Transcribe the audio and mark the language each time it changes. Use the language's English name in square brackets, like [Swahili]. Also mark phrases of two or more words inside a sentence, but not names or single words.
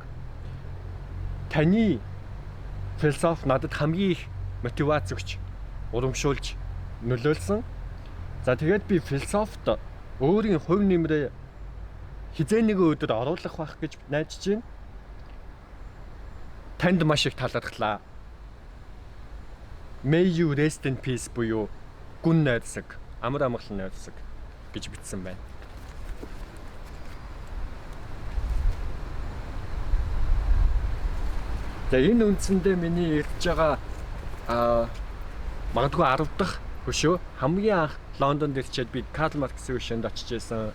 [Mongolian] Таны философи надад хамгийн их мотивац өгч урамшуулж нөлөөлсөн. За тэгээд би философид өөрийн хувь нэмрээ хизээ нэгэн өдөр оруулах байх гэж найдаж байна. Танд маш их талархлаа. [English] May you rest in peace [Mongolian] буюу гүн найрсаг, амар амгалан найрсаг гэж бичсэн байна. За энэ үндсэндээ миний ярьж байгаа магадгүй 10 дахь хөшөө хамгийн анх Лондонд ирчээд би Карл Марксийн өшөөнд очиж байсан.